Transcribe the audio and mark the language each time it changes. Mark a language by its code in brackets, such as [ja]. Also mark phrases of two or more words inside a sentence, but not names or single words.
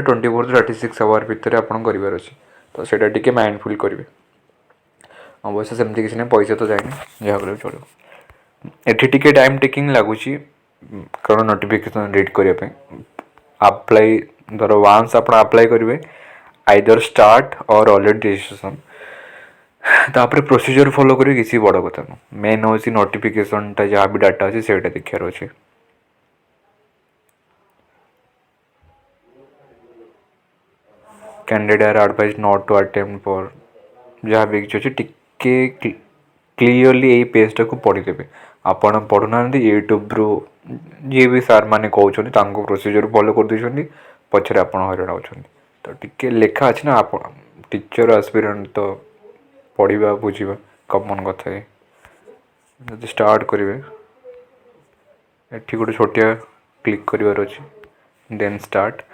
[en] 24 to 36 hour [or] ଭିତରେ ଆପଣ କରିବାର ଅଛି ତ ସେଇଟା ଟିକେ ମାଇଣ୍ଡଫୁଲ୍ କରିବେ ଅବଶ୍ୟ ସେମିତି କିଛି ନାହିଁ ପଇସା ତ ଯାଇନି ଯାହା କଲେ ବି ଚଳିବ ଏଠି ଟିକେ [en] time taking [or] ଲାଗୁଛି କାରଣ [en] notification read [or] କରିବା ପାଇଁ ଆପ୍ଲାଏ ଧର ୱାନ୍ସ ଆପଣ ଆପ୍ଲାଏ କରିବେ [en] either start or already registration [or] ତାପରେ [en] procedure follow [or] କରିବେ କିଛି ବଡ଼ କଥା ନୁହଁ ମେନ୍ ହେଉଛି ନୋଟିଫିକେସନ୍ଟା ଯାହା ବି ଡାଟା ଅଛି ସେଇଟା ଦେଖିବାର ଅଛି [en] candidate are advised not to attempt for [hi] जहाँ भी [or] କିଛି ଅଛି ଟିକେ କ୍ଲିଅରଲି ଏଇ ପେଜ୍ଟାକୁ ପଢ଼ିଦେବେ ଆପଣ ପଢ଼ୁନାହାନ୍ତି ୟୁଟ୍ୟୁବରୁ ଯିଏ ବି ସାର୍ ମାନେ କହୁଛନ୍ତି ତାଙ୍କୁ [en] procedure follow [or] କରିଦେଉଛନ୍ତି ପଛରେ ଆପଣ ହଇରାଣ ହେଉଛନ୍ତି ତ ଟିକେ ଲେଖା ଅଛି ନା ଆପଣ [en] teacher aspirant [or] ତ ପଢ଼ିବା ବୁଝିବା କମନ୍ କଥା ଯଦି ଷ୍ଟାର୍ଟ କରିବେ ଏଠି ଗୋଟେ ଛୋଟିଆ କ୍ଲିକ୍ କରିବାର ଅଛି [en] then start